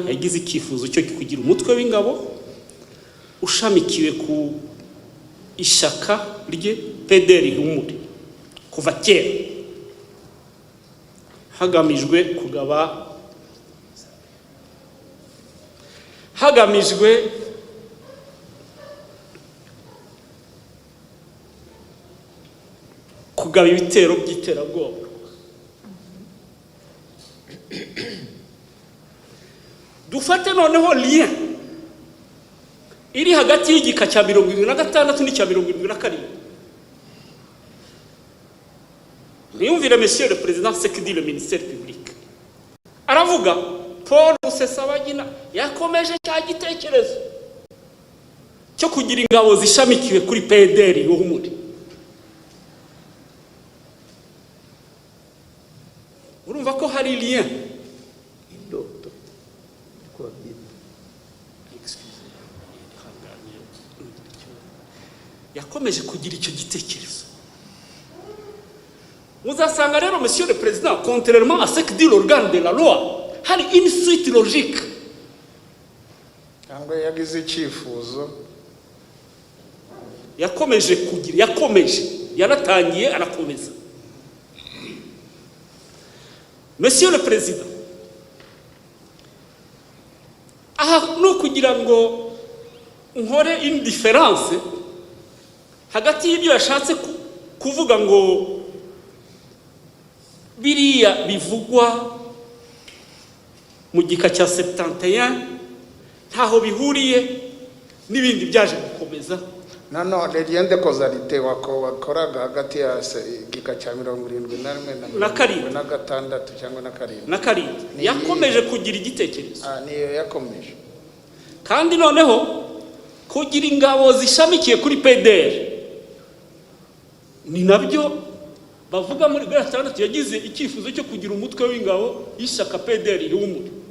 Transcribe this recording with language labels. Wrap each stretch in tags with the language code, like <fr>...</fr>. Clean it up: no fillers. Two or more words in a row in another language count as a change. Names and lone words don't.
<rw>yagize icyifuzo cyo kugira umutwe w'ingabo ushamikiwe ku ishaka rye PDR Ihumure kuva kera, hagamijwe kugaba ibitero by'iterabwoba. Dufate noneho lien iri hagati y'igika cya 76 n'icya 77.</rw> <fr>Niyumvire Monsieur le Président, ce que dit le ministère public.</fr> <rw>Aravuga Paul Rusesabagina yakomeje cya gitekerezo cyo kugira ingabo zishamikiwe kuri PDR Ihumure. Urumva ko hari lien. Yakomeje kugira icyo gitekerezo. Muzasanga rero</rw> <fr>Monsieur le Président, contrairement à ce que dit l'organe de la loi, hari une suite logique.</fr> <rw>Cyangwa yagize icyifuzo yaratangiye arakomeza.</rw> <fr>Monsieur le Président,</fr> <rw>aha no kugira ngo nkore</rw> <fr>une différence</fr> <rw>hagati y'ibyo yashatse kuvuga ngo biriya bivugwa mu gika cya 71 ntaho bihuriye n'ibindi byaje gukomeza. Nanone</rw> <fr>lien de causalité</fr> <rw>wakoraga hagati ya gika cya 71 na 6 cyangwa na 7 yakomeje kugira igitekerezo. Niyo yakomeje kandi noneho kugira ingabo zishamikiye kuri PDR ni nabyo bavuga muri 6 yagize icyifuzo cyo kugira umutwe w'ingabo y'ishaka PDR Ihumure.</rw>